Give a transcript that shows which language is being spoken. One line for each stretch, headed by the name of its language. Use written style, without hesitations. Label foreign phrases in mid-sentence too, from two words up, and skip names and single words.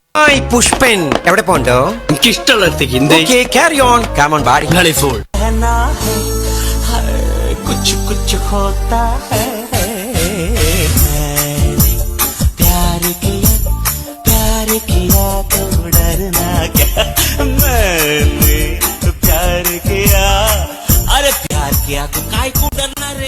Malayalam: മൈ പുഷ്പൻ എവിടെ പോണ്ടോ? എനിക്ക് ഇഷ്ടമുള്ളടത്തേക്ക്
English: okay carry on come on buddy
Malayalam: ഫുൾ
Hindi: कुछ कुछ होता है प्यार किया तो डरना क्या मैंने प्यार किया अरे प्यार किया तो काय को डरना रे